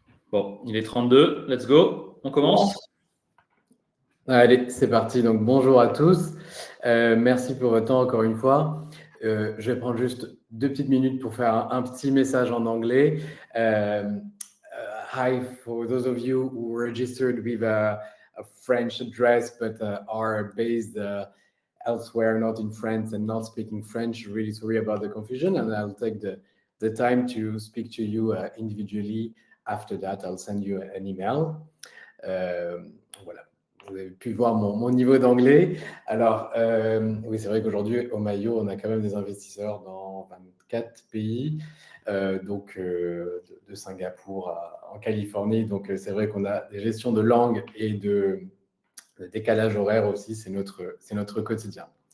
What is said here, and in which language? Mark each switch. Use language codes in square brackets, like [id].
[fr] Bon, il est 32, [en] let's go, [fr] on commence. Allez, c'est parti. Donc, bonjour à tous. Merci pour votre temps encore une fois. Je vais prendre juste 2 petites minutes pour faire un petit message en anglais. [en] Hi, for those of you who registered with a French address but are based elsewhere, not in France and not speaking French, really sorry about the confusion, and I'll take the time to speak to you individually. After that, I'll send you an email. [fr] Voilà. Vous avez pu voir mon niveau d'anglais. Alors, oui, c'est vrai qu'aujourd'hui, au Maillot, on a quand même des investisseurs dans 24 pays, donc de Singapour en Californie. Donc, c'est vrai qu'on a des gestions de langue et de décalage horaire aussi, c'est notre quotidien.